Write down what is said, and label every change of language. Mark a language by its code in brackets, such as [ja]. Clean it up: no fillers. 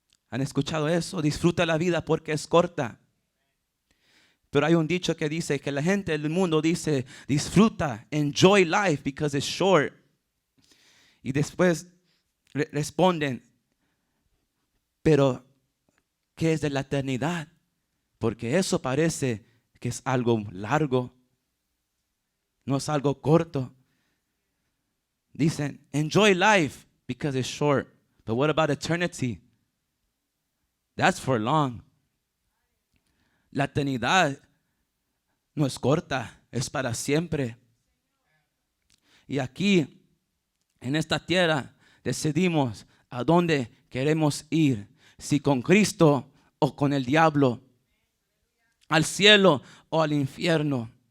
[es] ¿Han escuchado eso? Disfruta la vida porque es corta. Pero hay un dicho que dice que la gente del mundo dice: disfruta, [en] enjoy life because it's short. [es] Y después responden: pero ¿qué es de la eternidad? Porque eso parece que es algo largo, no es algo corto. [en] Dicen: enjoy life because it's short. But what about eternity? That's for long. [es] La eternidad no es corta, es para siempre. Y aquí, en esta tierra, decidimos a dónde queremos ir. Si con Cristo o con el diablo. Al cielo o al infierno.